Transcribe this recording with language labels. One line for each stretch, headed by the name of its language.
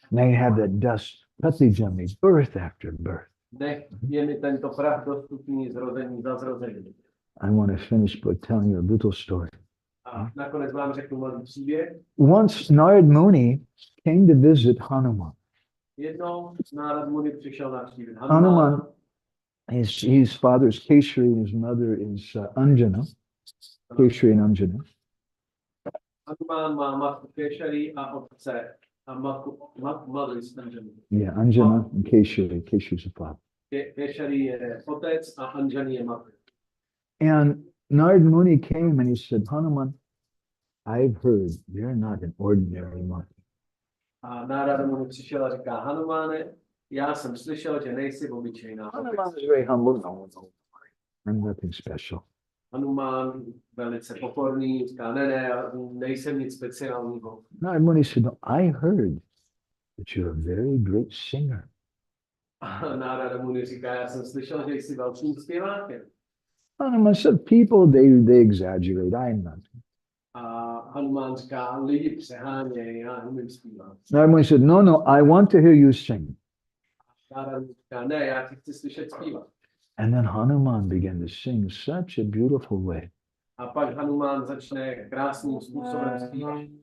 English: May I have that dust, Rati janme, birth after birth.
Czech: Nech je mi tento prach dostupný zrození za zrození.
English: I want to finish by telling you a little story.
Czech: A nakonec vám řeknu malý příběh.
English: Once Narad Muni came to visit Hanuman.
Czech: Jednou Nárad Muni přišel navštívit
English: Hanuman, his father is Keshari and his mother is Anjana. Keshari and Anjana.
Czech: Hanuman má matku Keshari a otce a matku
English: mother is Anjana. Yeah, Anjana and Keshari. Keshari is the father.
Czech: Keshari je otec a Anjani je matka.
English: And Narad Muni came and he said, Hanuman, I've heard you're not an ordinary monkey.
Czech: A Nárad Muni přišel a říká, Hanumane, já jsem slyšel, že nejsi obyčejná
English: Hanuman
Czech: opice.
English: is very humble. No, I'm nothing special.
Czech: Hanuman velice pokorný, říká, ne, já nejsem nic speciálního.
English: Narad Muni said, no, I heard that you're a very great singer.
Czech: A Nárad Muni říká, já jsem slyšel, že jsi velkým zpěvákem.
English: Hanuman said, people, they exaggerate. I'm not.
Czech: A Hanuman říká, lidi přehánějí, já umím zpívat.
English: Narad Muni said, no, I want to hear you sing.
Czech: Nárad říká, ne, já ti chci slyšet zpívat.
English: And then Hanuman began to sing such a beautiful way.
Czech: A pak Hanuman začne krásným způsobem zpívat.